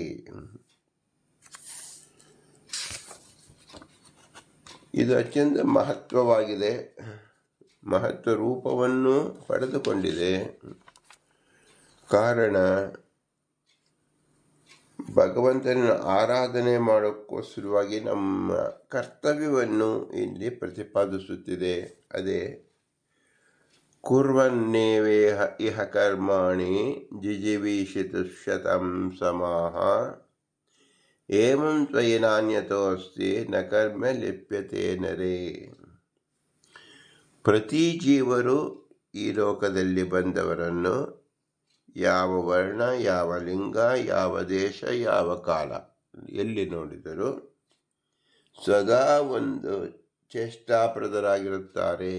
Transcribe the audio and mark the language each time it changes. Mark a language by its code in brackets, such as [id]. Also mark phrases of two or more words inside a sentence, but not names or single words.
[kn] ಇದು ಅತ್ಯಂತ ಮಹತ್ವವಾಗಿದೆ, ಮಹತ್ವ ರೂಪವನ್ನು ಪಡೆದುಕೊಂಡಿದೆ. ಕಾರಣ ಭಗವಂತನ ಆರಾಧನೆ ಮಾಡೋಕ್ಕೋಸ್ಕರವಾಗಿ ನಮ್ಮ ಕರ್ತವ್ಯವನ್ನು ಇಲ್ಲಿ ಪ್ರತಿಪಾದಿಸುತ್ತಿದೆ. [sa] ಅದೇ ಕುರ್ವನ್ನೇವೇಹ ಇಹ ಕರ್ಮಾಣಿ ಜಿಜಿವೀಷಿತ ಶತಂ ಸಮಾಹ ಏವಂ ತ್ವಯಿ ನಾನ್ಯತೋಸ್ತಿ ನ ಕರ್ಮ ಲಿಪ್ಯತೆ ನರೇ. [kn] ಪ್ರತಿ ಜೀವರು ಈ ಲೋಕದಲ್ಲಿ ಬಂದವರನ್ನು ಯಾವ ವರ್ಣ, ಯಾವ ಲಿಂಗ, ಯಾವ ದೇಶ, ಯಾವ ಕಾಲ, ಎಲ್ಲಿ ನೋಡಿದರೂ ಸದಾ ಒಂದು ಚೇಷ್ಟಾಪ್ರದರಾಗಿರುತ್ತಾರೆ.